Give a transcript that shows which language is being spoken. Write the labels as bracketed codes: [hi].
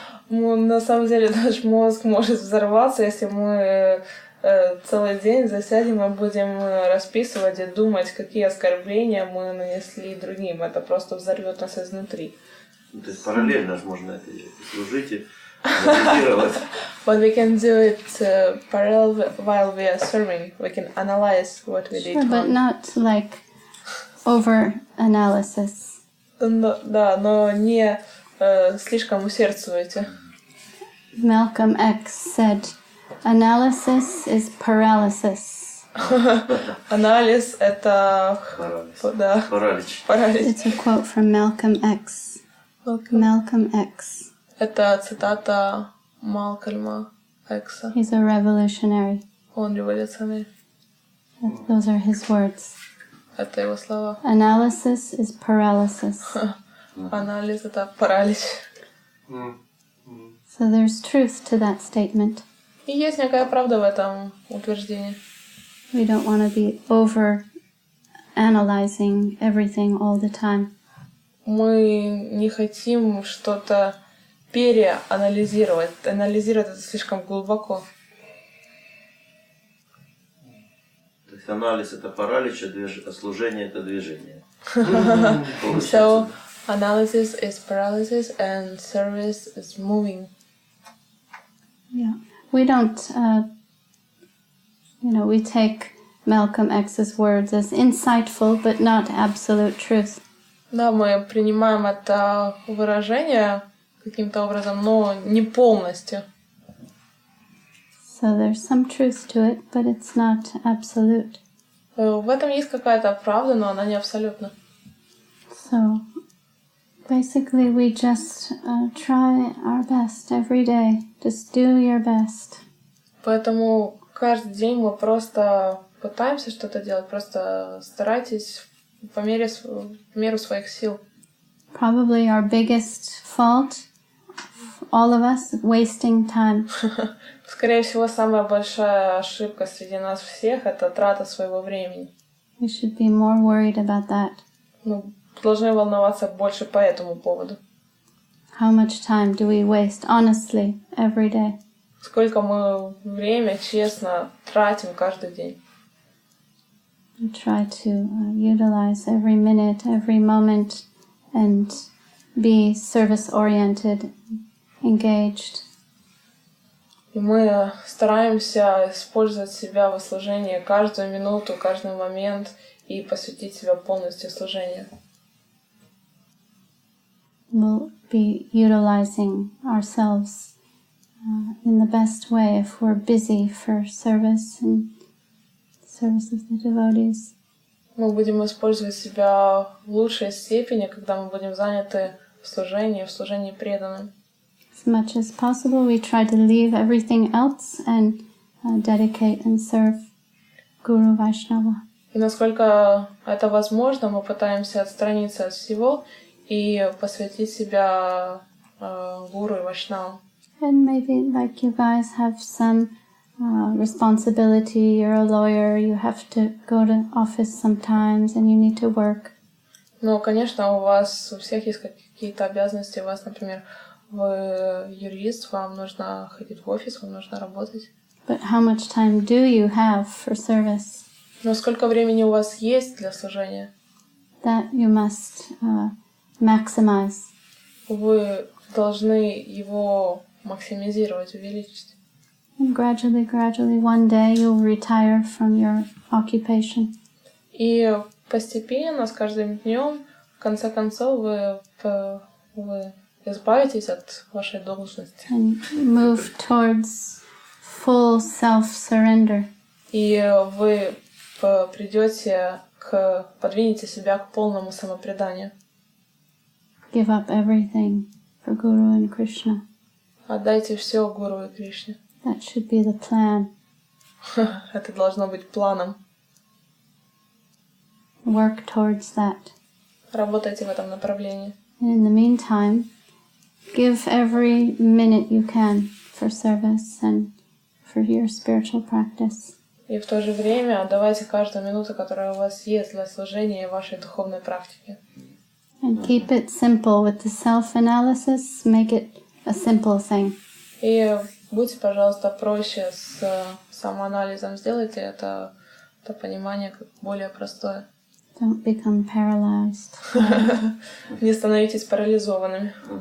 [ru] На самом деле наш мозг может взорваться, если мы целый день засядем и будем расписывать и думать, какие оскорбления мы нанесли другим. Это просто взорвет нас изнутри. То есть параллельно же можно это служить и анализировать. [en] But we can do it parallel while we are serving. We can analyze what we did wrong. But not like over-analysis. [ru] Да, но не слишком усердствуйте. [en] Malcolm X said, "Analysis is paralysis." [ru] Анализ — это... Да. Паралич. [en] It's a quote from Malcolm X. Malcolm X. [ru] Это цитата Малкольма Экса. [en] He's a revolutionary. [ru] Он революционер. [en] Those are his words. [ru] Это его слова. [en] Analysis is paralysis. [ru] Анализ — это паралич. [en] So there's truth to that statement. [ru] И есть некая правда в этом утверждении. [en] We don't want to be over-analyzing everything all the time. [ru] Мы не хотим что-то переанализировать. Анализировать это слишком глубоко. То есть анализ это паралич, а служение это движение. [en] So analysis is paralysis and service is moving. Yeah. We don't, we take Malcolm X's words as insightful, but not absolute truth. [ru] Да, мы принимаем это выражение каким-то образом, но не полностью. [en] So there's some truth to it, but it's not absolute. [ru] В этом есть какая-то правда, но она не абсолютна. [en] So basically we just try our best every day. Just do your best. [ru] Поэтому каждый день мы просто пытаемся что-то делать, просто старайтесь по меру своих сил. [en] Probably our biggest fault, all of us, wasting time. [ru] Скорее всего, самая большая ошибка среди нас всех — это трата своего времени. [en] We should be more worried about that. [ru] Мы должны волноваться больше по этому поводу. [en] How much time do we waste, honestly, every day? [ru] Сколько мы время честно тратим каждый день. [en] We try to utilize every minute, every moment, and be service-oriented, engaged. [ru] И мы стараемся использовать себя во служении каждую минуту, каждый момент и посвятить себя полностью служению. [en] We'll be utilizing ourselves in the best way if we're busy for service and service of the devotees. [ru] Мы будем использовать себя в лучшей степени, когда мы будем заняты в служении преданным. [en] As much as possible, we try to leave everything else and dedicate and serve Guru Vaishnava. [ru] И насколько это возможно, мы пытаемся отстраниться от всего и посвятить себя гуру и вайшнавам. [en] And maybe like you guys have some responsibility, you're a lawyer, you have to go to office sometimes and you need to work. [ru] Ну, конечно, у вас у всех есть какие-то обязанности. У вас, например, вы юрист, вам нужно ходить в офис, вам нужно работать. [en] But how much time do you have for service? [ru] Но сколько времени у вас есть для служения? [en] That you must maximize. [ru] Вы должны его максимизировать, увеличить. [en] And gradually, one day you'll retire from your occupation. [ru] И постепенно, с каждым днем, в конце концов, вы избавитесь от вашей должности. [en] And move towards full self-surrender. [ru] И вы подвинете себя к полному самопреданию. [en] Give up everything for Guru and Krishna. [ru] Отдайте все Гуру и Кришне. [en] That should be the plan. [ru] Это должно быть планом. [en] Work towards that. [ru] Работайте в этом направлении. [en] And in the meantime, give every minute you can for service and for your spiritual practice. [ru] И в то же время отдавайте каждую минуту, которая у вас есть для служения и вашей духовной практики. [en] And keep it simple with the self-analysis. Make it a simple thing. [ru] И будьте, пожалуйста, проще с самоанализом. Сделайте это понимание как более простое. [en] Don't become paralyzed. [ru] Не становитесь парализованными.